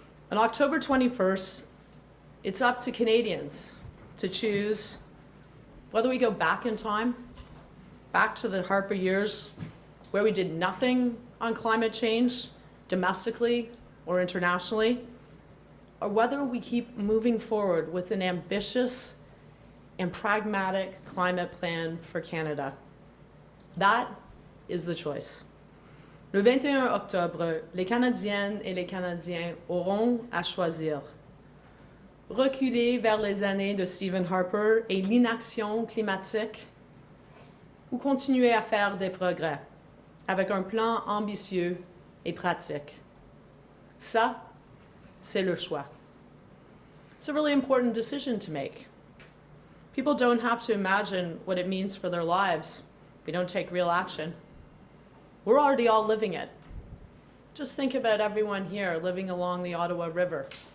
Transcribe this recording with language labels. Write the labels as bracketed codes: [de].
[en] On October 21st, it's up to Canadians to choose whether we go back in time, back to the Harper years, where we did nothing on climate change, domestically or internationally, or whether we keep moving forward with an ambitious and pragmatic climate plan for Canada. That is the choice. [fr] Le 21 octobre, les Canadiennes et les Canadiens auront à choisir. Reculer vers les années de Stephen Harper et l'inaction climatique, ou continuer à faire des progrès avec un plan ambitieux et pratique. Ça, c'est le choix. [en] It's a really important decision to make. People don't have to imagine what it means for their lives if we don't take real action. We're already all living it. Just think about everyone here living along the Ottawa River.